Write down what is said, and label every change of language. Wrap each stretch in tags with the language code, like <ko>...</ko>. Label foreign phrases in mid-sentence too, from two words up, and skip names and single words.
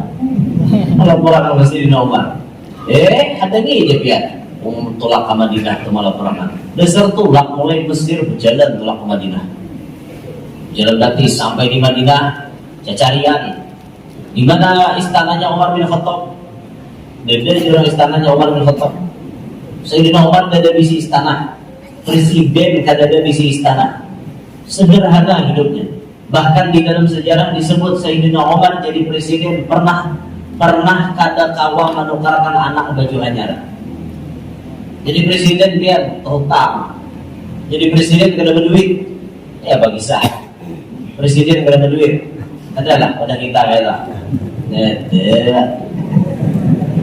<id>Laporan ke Sayyidina Umar.</id> <bjn>Ada nih dia pian. Tulak ke Madinah itu malah perangan. Dasar tulak mulai Mesir berjalan tulak ke Madinah. Jalan gratis sampai di Madinah, cacarian.</bjn> <id>Di mana istananya Umar bin Khattab? Dia jalan istananya Umar bin Khattab. Sayyidina Umar ada di istana.</id> <bjn>Presiden kada ada di istana.</bjn> <id>Sederhana hidupnya. Bahkan di dalam sejarah disebut Sayyidina Umar jadi presiden pernah</id> <bjn>kada kawa menukarkan anak baju anyar.</bjn> <id>Jadi presiden dia terutang. Jadi presiden kada berduit. Ya bagi saya. Presiden kada berduit. Adalah pada kita kata.</id>